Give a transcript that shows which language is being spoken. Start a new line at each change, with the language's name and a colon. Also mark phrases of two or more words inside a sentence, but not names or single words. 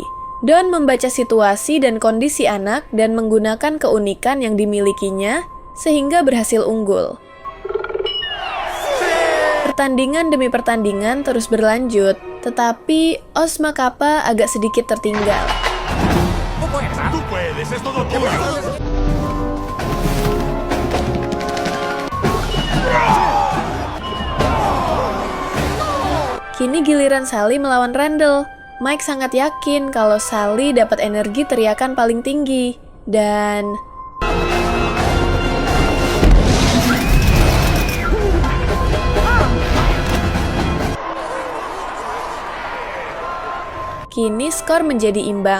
Indonesian: Don membaca situasi dan kondisi anak dan menggunakan keunikan yang dimilikinya, sehingga berhasil unggul. Pertandingan demi pertandingan terus berlanjut, tetapi Osma Kappa agak sedikit tertinggal.
Spanish: Tú puedes, es todo tuyo.
Indonesian: Kini giliran Sally melawan Randall. Mike sangat yakin kalau Sally dapat energi teriakan paling tinggi. Dan kini skor menjadi imbang.